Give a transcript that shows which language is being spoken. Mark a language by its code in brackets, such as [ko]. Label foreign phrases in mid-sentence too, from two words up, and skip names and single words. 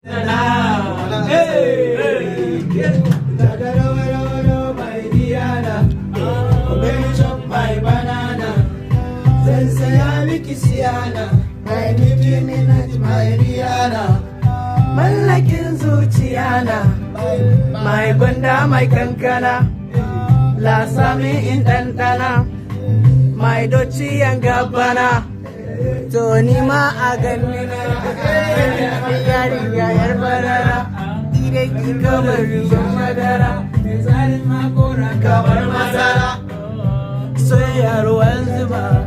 [en] Hey, hey, yeah. [ha] Daga rawa, rawa, rawa, [en] my Diana. Oh, baby, chop my banana. [ha] Zan saya miki Sienna. [en] My Nicki Minaj, my Rihanna. [ha] Mallakin zuciya na. My gwanda, my kankana. Lasa min in ɗanɗana. [en] My Dolce and Gabbana. [ha] To ni ma a ganni na. Yarinya yar barara. Idan ki kamar ruwan madara. Tsarin makora kamar masara. Soyayya ruwan zuma.